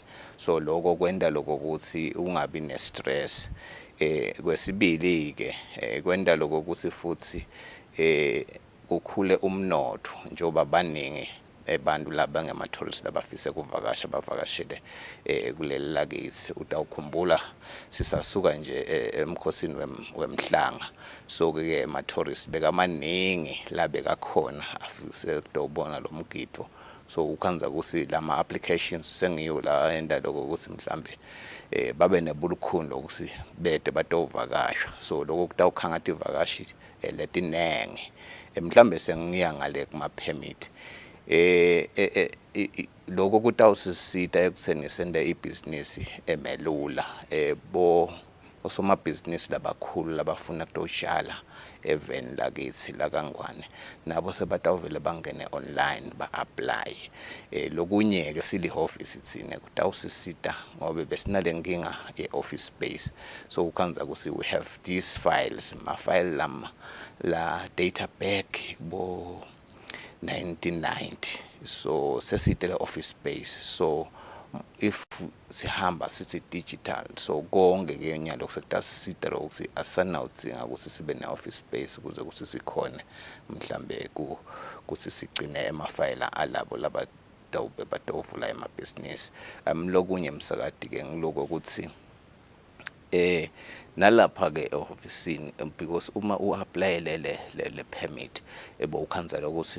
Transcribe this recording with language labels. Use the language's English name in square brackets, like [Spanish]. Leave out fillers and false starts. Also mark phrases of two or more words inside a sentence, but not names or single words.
[Swati] So lokho kwenda lokho ukuthi ungabi ne-stress kwesibili ke kwenda lokho ukuthi futhi kukhule umnotho njoba baningi abantu laba ngema-tourists labafise kuvakasha bavakashele kuleli lakithi. Utawukhumbula sisasuka nje emkhosini wemhlanga so ke ama-tourists bekamaningi la bekakhona afise kutobona lo mgidvo. So ukhanza ukuthi lama applications sengiyo la enda lokho ukuthi mhlambe babe nebulukhuni lokuthi bede batovakasha. So lokho kutawukhangathi ivakashi letinenge mhlambe sengiya ngale kuma permit lokho kutawusisita ekutheni sende ibhizinisi emelula osomabhizinisi labakhulu labafuna kutotshala eveni lakithi lakangwane nabo sebatawuvele bangene online ba-apply. Lokunye ke sili-office thina kutawusisita ngoba besinale nkinga ye-office space. So ukhanza ukuthi [English] we have these files [Swati] ma-file lama la [English] data back [Swati] bo 1990 so sesitele office space. So if sihamba sithi digital so konke ke nyalo kusetasisita ukuthi asanawudzinga ukuthi sibe ne-office space ukuze ukuthi sikhone mhlambe ukuthi sigcine emafayila alabo batawuvula emabhizinisi. Lokunye msakadi ke ngiloko ukuthi nalapha ke officeini because uma uapplyele le permit ukhanzela ukuthi